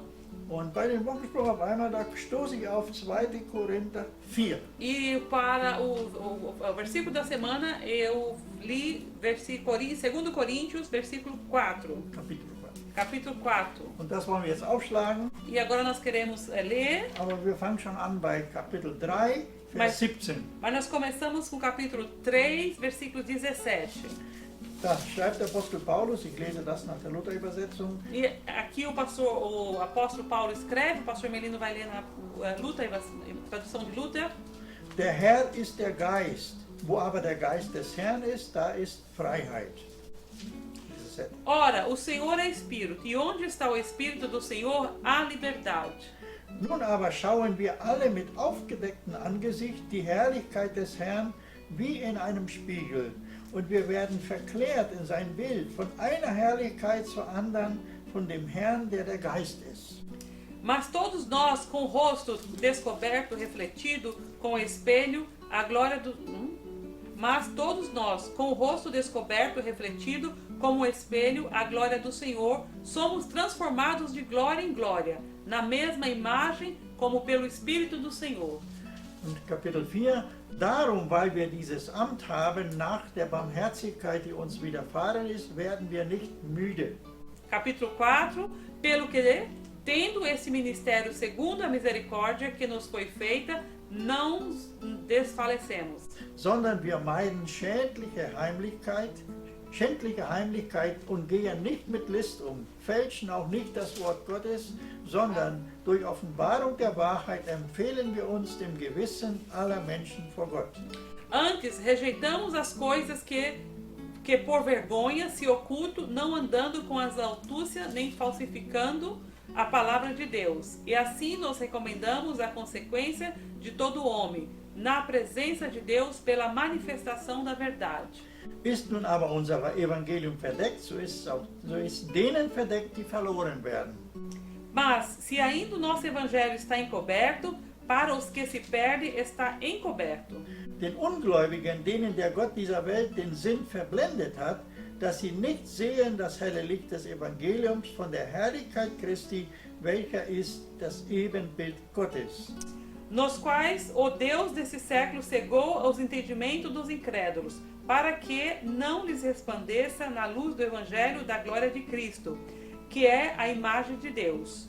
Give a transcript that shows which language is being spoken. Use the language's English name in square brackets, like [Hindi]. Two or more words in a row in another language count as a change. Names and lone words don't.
[German] Und bei dem Wochenspruch auf einmal, da stoße ich auf 2. Korinther 4. [Portuguese] E para o versículo da semana, eu li 2 Coríntios, versículo 4. [German] Kapitel 4. [Portuguese] Capítulo 4. [German] Und das wollen wir jetzt aufschlagen, [Portuguese] E agora nós queremos ler, [German] aber wir fangen schon an bei Kapitel 3, Vers 17. [Portuguese] mas nós começamos com o capítulo 3, versículo 17. [German] Da schreibt der Apostel Paulus, ich lese das nach der Luther-Übersetzung, [Portuguese] E aqui o apóstolo Paulo escreve, o pastor Melino vai ler na tradução de Luther. [German] der Herr ist der Geist, wo aber der Geist des Herrn ist, da ist Freiheit. [Portuguese] Ora, o Senhor é Espírito, e onde está o Espírito do Senhor, há liberdade. [German] Nun aber schauen wir alle mit aufgedecktem Angesicht die Herrlichkeit des Herrn, wie in einem Spiegel. Und wir werden verklärt in sein Bild, von einer Herrlichkeit zur anderen, von dem Herrn, der der Geist ist. [Portuguese] Mas todos nós, com o rosto descoberto, refletido com o espelho, a glória do... Mas todos nós, com o rosto descoberto, refletido como o espelho, a glória do Senhor, somos transformados de glória em glória, na mesma imagem, como pelo Espírito do Senhor. [German] Und Kapitel 4, darum, weil wir dieses Amt haben, nach der Barmherzigkeit, die uns widerfahren ist, werden wir nicht müde. [Portuguese] Capítulo 4, pelo que, tendo esse ministério segundo a misericórdia que nos foi feita, não desfalecemos. [German] Sondern wir meiden schändliche Heimlichkeit und gehen nicht mit List um, fälschen auch nicht das Wort Gottes, sondern durch Offenbarung der Wahrheit empfehlen wir uns dem Gewissen aller Menschen vor Gott. [Portuguese] Antes, rejeitamos as coisas que por vergonha se ocultam, não andando com as astúcias nem falsificando a palavra de Deus. E assim nos recomendamos a consequência de todo homem, na presença de Deus pela manifestação da verdade. [German] Ist nun aber unser Evangelium verdeckt, so ist denen verdeckt, die verloren werden. [Portuguese] Mas, se ainda o nosso evangelho está encoberto, para os que se perdem está encoberto. [German] Den Ungläubigen, denen der Gott dieser Welt den Sinn verblendet hat, dass sie nicht sehen das helle Licht des Evangeliums von der Herrlichkeit Christi, welcher ist das Ebenbild Gottes. [Portuguese] Nos quais o Deus desse século cegou os entendimentos dos incrédulos, para que não lhes resplandeça na luz do evangelho da glória de Cristo, que é a imagem de Deus.